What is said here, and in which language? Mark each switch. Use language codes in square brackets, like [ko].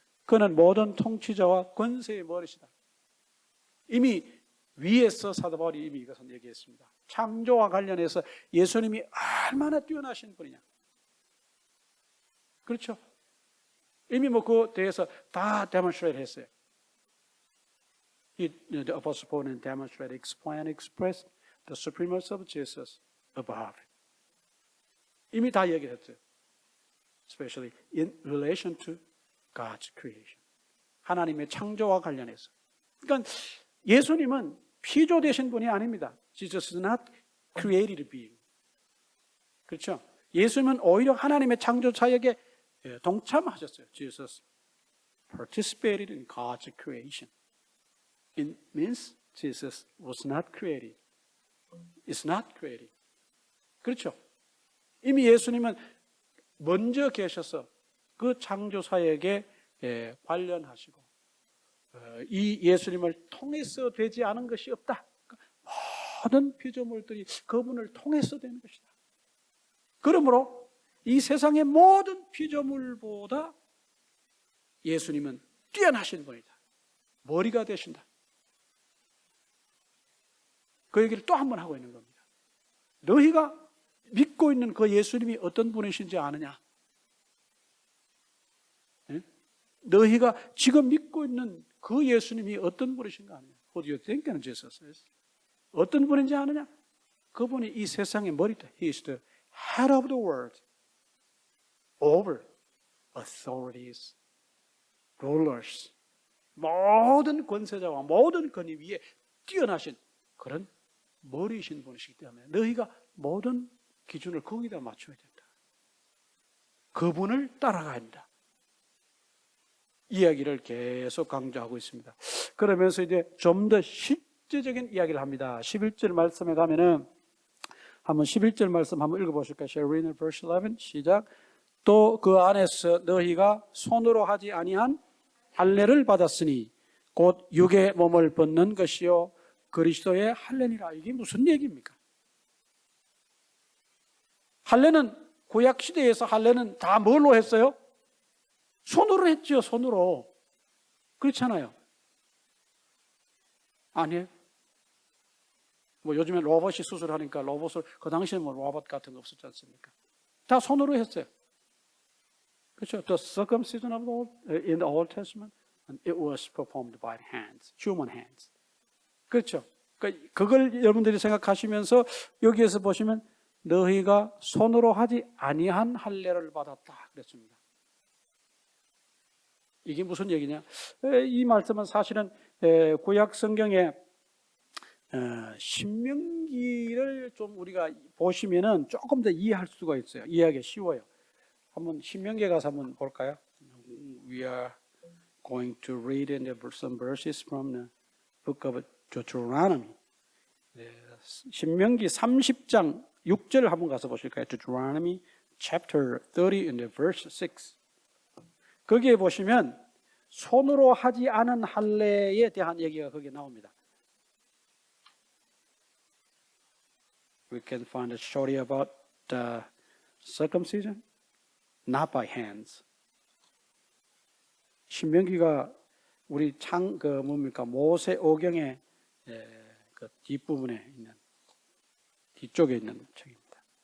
[ko] 그는 모든 통치자와 권세의 머리시다. 이미 위에서 사도 바울이 이미 이것을 얘기했습니다. 창조와 관련해서 예수님이 얼마나 뛰어나신 분이냐. 그렇죠? 이미 뭐 그 대해서 다 demonstrate 했어요. [en] The Apostle Paul demonstrated, explained, expressed the supremacy of Jesus above. [ko] 이미 다 얘기했어요. [en] Especially in relation to God's creation. [ko] 하나님의 창조와 관련해서. 그러니까 예수님은 피조되신 분이 아닙니다. [en] Jesus is not created being. [ko] 그렇죠? 예수님은 오히려 하나님의 창조 사역에 동참하셨어요. [en] Jesus participated in God's creation. It means Jesus was not created. Is not created. [ko] 그렇죠? 이미 예수님은 먼저 계셔서 그 창조 사역에 관련하시고 이 예수님을 통해서 되지 않은 것이 없다. 모든 피조물들이 그분을 통해서 되는 것이다. 그러므로 이 세상의 모든 피조물보다 예수님은 뛰어나신 분이다. 머리가 되신다. 그 얘기를 또 한 번 하고 있는 겁니다. 너희가 믿고 있는 그 예수님이 어떤 분이신지 아느냐? 네? 너희가 지금 믿고 있는 그 예수님이 어떤 분이신가 아느냐? [en] Who do you think Jesus is? [ko] 어떤 분인지 아느냐? 그분이 이 세상의 머리다. [en] He is the head of the world. Over authorities, rulers. [ko] 모든 권세자와 모든 권위 위에 뛰어나신 그런 머리이신 분이시기 때문에 너희가 모든 기준을 거기다 맞춰야 된다. 그분을 따라가야 한다. 이야기를 계속 강조하고 있습니다. 그러면서 이제 좀 더 실제적인 이야기를 합니다. 11절 말씀에 가면은 한번 11절 말씀 한번 읽어보실까요? [en] Shall we read verse 11? [ko] 시작. 또 그 안에서 너희가 손으로 하지 아니한 할례를 받았으니 곧 육의 몸을 벗는 것이요 그리스도의 할례니라. 이게 무슨 얘기입니까? 할례는 구약 시대에서 할례는 다 뭘로 했어요? 손으로 했죠. 손으로. 그렇잖아요. 아니에요. 뭐 요즘에 로봇이 수술하니까 로봇을, 그 당시에 뭐 로봇 같은 거 없었지 않습니까? 다 손으로 했어요. 그렇죠? [en] The circumcision of the in the Old Testament, it was performed by hands, human hands. [ko] 그렇죠? 그걸 여러분들이 생각하시면서 여기에서 보시면 너희가 손으로 하지 아니한 할례를 받았다 그랬습니다. 이게 무슨 얘기냐? 이 말씀은 사실은 구약 성경에 신명기를 좀 우리가 보시면은 조금 더 이해할 수가 있어요. 이해하기 쉬워요. 한번 신명기에 가서 한번 볼까요? [en] We are going to read in some verses from the book of Deuteronomy. [ko] 신명기 30장 6절 한번 가서 보실까요? [en] Deuteronomy chapter 30 in the verse 6. [ko] 거기에 보시면 손으로 하지 않은 할례에 대한 얘기가 거기에 나옵니다. [en] We can find a story about the circumcision, not by hands. [ko] 신명기가 우리 모세 오경의 그 뒷부분에 있는, 뒤쪽에 있는 책입니다.